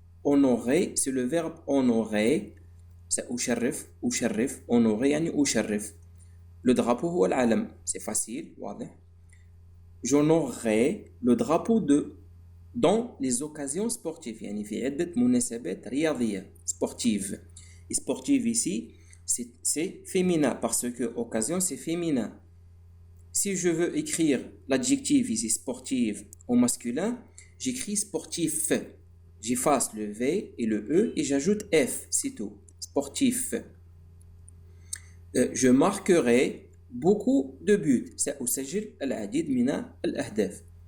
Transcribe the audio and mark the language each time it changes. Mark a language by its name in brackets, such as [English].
[French] Honorer, c'est le verbe honorer. [Arabic] سأشرف honorer يعني أشرف. [French] Le drapeau [Arabic] هو العلم. [French] C'est facile, واضح. J'honorerai le drapeau dans les occasions sportives. [Arabic] يعني في عدة مناسبات رياضية sportive. [French] Et sportive ici, c'est féminin parce que occasion c'est féminin. Si je veux écrire l'adjectif ici sportive au masculin, j'écris sportif. J'efface le V et le E et j'ajoute F, c'est tout. Sportif. Je marquerai beaucoup de buts. [Arabic] سأسجل العديد من الأهداف.